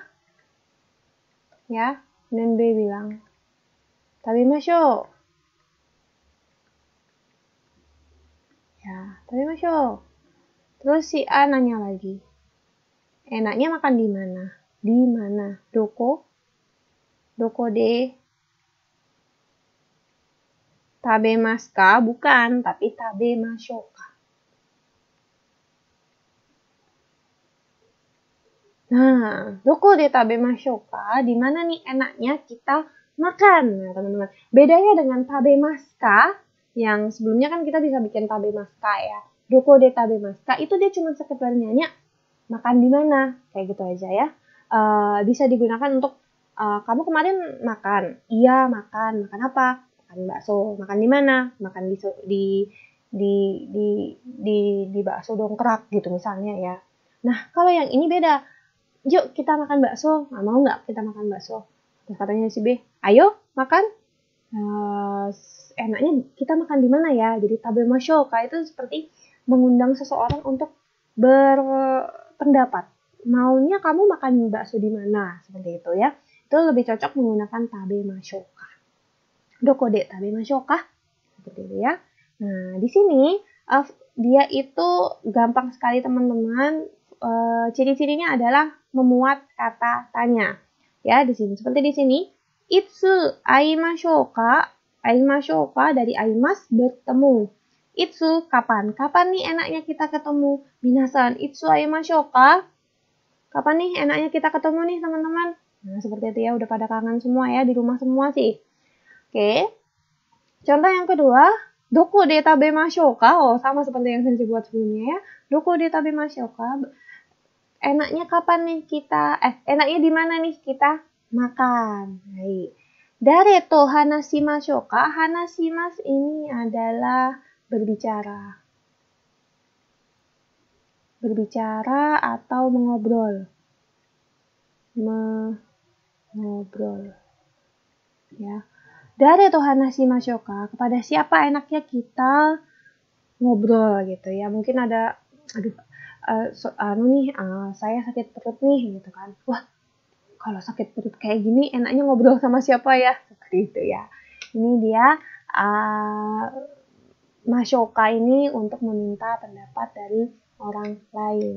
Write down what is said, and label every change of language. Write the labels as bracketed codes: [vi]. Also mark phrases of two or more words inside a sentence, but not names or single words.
[id] Ya, dan B bilang. [ja] 食べましょう。Ya、食べましょう. [id] Terus si A nanya lagi. Enaknya makan di mana? Di mana? [ja] どこ？どこで食べますか? [id] Bukan, tapi [ja] 食べましょうか. Nah、どこで食べましょうか? [id] Di mana nih enaknya kita makan? Nah, teman-teman. Bedanya dengan [ja] 食べますか, [id] yang sebelumnya kan kita bisa bikin [ja] 食べますか [id] ya. [ja] どこで食べますか [id] itu dia cuma sekedar nanya makan di mana, kayak gitu aja ya. Bisa digunakan untuk kamu kemarin makan. Iya, makan. Makan apa? Makan bakso. Makan di mana? Makan di bakso dongkrak gitu misalnya ya. Nah, kalau yang ini beda. Yuk kita makan bakso. Nah, mau nggak kita makan bakso? Terus katanya si B, ayo makan. Enaknya kita makan di mana ya? Jadi [ja] 食べましょうか [id] itu seperti mengundang seseorang untuk berpendapat. Maunya kamu makan bakso di mana? Seperti itu ya. Itu lebih cocok menggunakan [ja] 食べましょうか. どこで食べましょうか? [id] Seperti itu ya. Nah, di sini dia itu gampang sekali teman-teman. Ciri-cirinya adalah memuat kata tanya. Ya, di sini seperti di sini. [ja] いつ会いましょうか？会いましょうか dari 会います bertemu. [id] Itsu kapan? Kapan nih enaknya kita ketemu? [ja] 皆さん、いつ会いましょうか? [id] Kapan nih enaknya kita ketemu nih teman-teman? Nah, seperti itu ya, udah pada kangen semua ya, di rumah semua sih. Oke. Contoh yang kedua, [ja] どこで食べましょうか? [id] Oh, sama seperti yang saya buat sebelumnya ya. [ja] どこで食べましょうか? [id] Enaknya kapan nih kita, enaknya di mana nih kita makan? Baik. [ja] 誰と話しましょうか？話します [id] ini adalah berbicara. Berbicara atau mengobrol. Mengobrol. Ya. [ja] 誰と話しましょうか? [id] Kepada siapa enaknya kita ngobrol gitu ya. Mungkin ada saya sakit perut nih gitu kan. Wah, kalau sakit perut kayak gini enaknya ngobrol sama siapa ya? Seperti itu ya. Ini dia Mashoka ini untuk meminta pendapat dari orang lain.